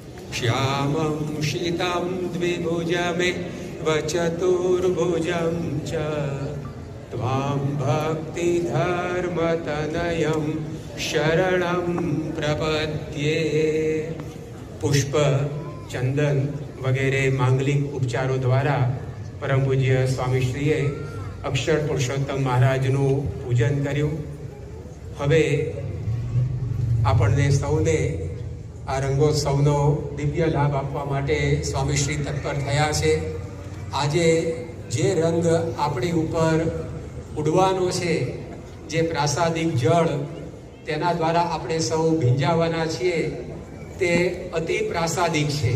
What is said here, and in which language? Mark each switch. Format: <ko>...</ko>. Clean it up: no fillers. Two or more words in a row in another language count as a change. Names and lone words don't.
<sa>श्यामं शीतं द्विभुजमेव चतुर्भुजं च त्वां भक्तिधर्मतनयं शरणं प्रपद्ये।</sa> <hi>पुष्प, चंदन वगैरह मांगलिक उपचारों द्वारा परम पूज्य स्वामीश्रीए अक्षर पुरुषोत्तम महाराजનું</hi> <gu>પૂજન કર્યું। હવે આપણને સૌને આ રંગોત્સવનો દિવ્ય લાભ આપવા માટે સ્વામીશ્રી તત્પર થયા છે। આજે જે રંગ આપણી ઉપર ઉડવાનો છે, જે પ્રાસાદિક જળ તેના દ્વારા આપણે સૌ ભીંજાવાના છીએ, તે અતિ પ્રાસાદિક છે।</gu>